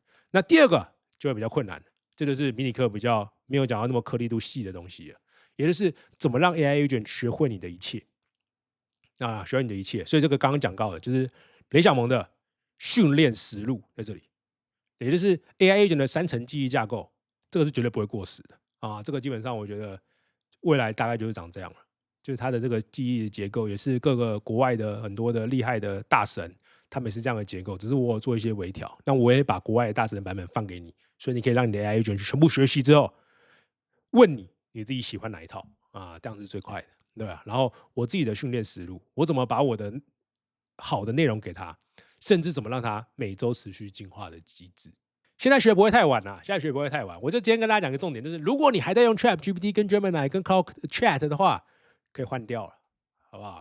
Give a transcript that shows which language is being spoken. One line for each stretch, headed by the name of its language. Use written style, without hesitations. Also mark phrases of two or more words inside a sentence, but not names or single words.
Chinese: 那第二個就會比較困難，這就是迷你課比較沒有講到那麼顆粒度細的東西了，也就是怎麼讓
English: AI Agent
Chinese: 學會你的一切。學會你的一切，所以這個剛剛講到的，就是雷小萌的訓練實錄在這裡，也就是
English: AI Agent
Chinese: 的3層記憶架構，這個是絕對不會過時的啊！這個基本上我覺得未來大概就是長這樣了，就是它的這個記憶的結構，也是各個國外的很多的厲害的大神，他們也是這樣的結構，只是我有做一些微調，那我也把國外的大神的版本放給你，所以你可以讓你的
English: AI Agent
Chinese: 全部學習之後，問你自己喜歡哪一套啊，這樣是最快的。對吧？然後我自己的訓練實錄，我怎麼把我的好的內容給他，甚至怎麼讓他每周持續進化的機制。現在學不會太晚啦，我就今天跟大家講一個重點，就是如果你還在用 ChatGPT 跟 Gemini 跟 Cloud Chat 的話，可以換掉了，好不好？